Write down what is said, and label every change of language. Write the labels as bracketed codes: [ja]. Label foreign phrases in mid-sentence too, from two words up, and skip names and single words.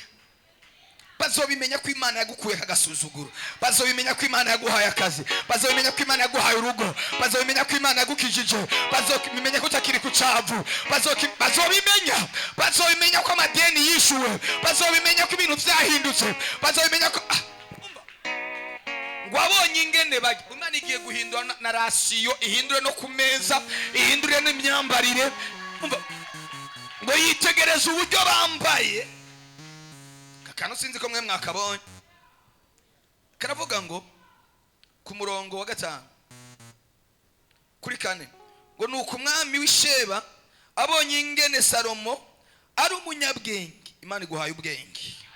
[rn] Bazobimenya ko Imana yagukuye kagasuzuguro, bazobimenya ko Imana yaguhaye akazi, bazobimenya ko Imana yaguhaye urugo, bazobimenya ko Imana yagukijije, bazobimenya ko utakiri ku cavu, bazobimenya ko amadeni yishuwe, bazobimenya ko ibintu vyahindutse, bazobimenya ko wabonye ingene Imana igiye guhindura na rasiyo, ihindure no ku meza, ihindure n'imyambarire. ngo yitegereze uburyo bambaye. Kakano sinzi ko mwe mwakabonye, karavuga ngo ku murongo wa 5 kuri 4 ngo nuko umwami w'Isheba abonye ingene Salomo ari umunyabwenge, Imana iguhaye ubwenge,